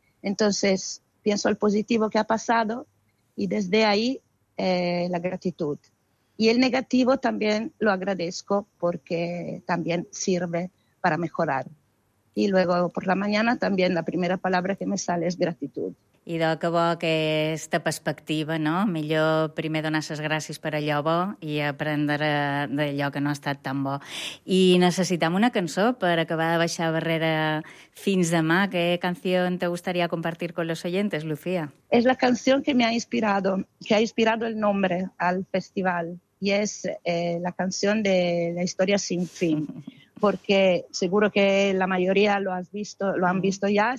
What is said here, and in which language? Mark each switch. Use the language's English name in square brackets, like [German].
[Spanish] Entonces, pienso el positivo que ha pasado y desde ahí la gratitud. Y el negativo también lo agradezco porque también sirve para mejorar. Y luego por la mañana también la primera palabra que me sale es gratitud. [Catalan] Idò, que bo aquesta perspectiva, no? Millor primer donar les gràcies per allò bo i aprendre d'allò que no ha estat tan bo. I necessitem una cançó per acabar de baixar barrera fins demà. [Spanish] ¿Qué canción te gustaría compartir con los oyentes, Lucía? Es la canción que me ha inspirado, que ha inspirado el nombre al festival. Y es la canción de La Historia Sin Fin. Porque seguro que la mayoría lo has visto, lo han visto ya.